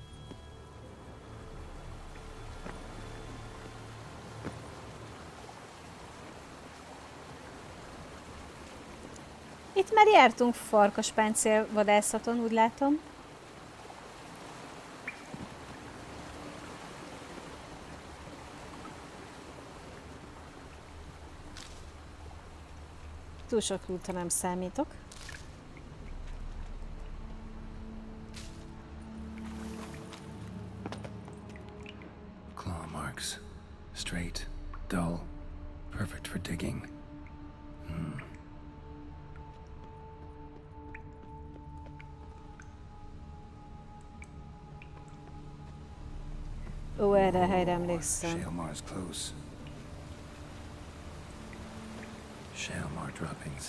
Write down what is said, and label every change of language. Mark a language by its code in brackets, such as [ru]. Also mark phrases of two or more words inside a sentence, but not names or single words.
[hu] Itt már jártunk farkaspáncél vadászaton, úgy látom. Túl sok rúta nem számítok. [en] Claw marks. Straight, dull, perfect for digging. [hu] Ó, erre a helyre emlékszem. [en] Shalmar's close. Shalmar droppings.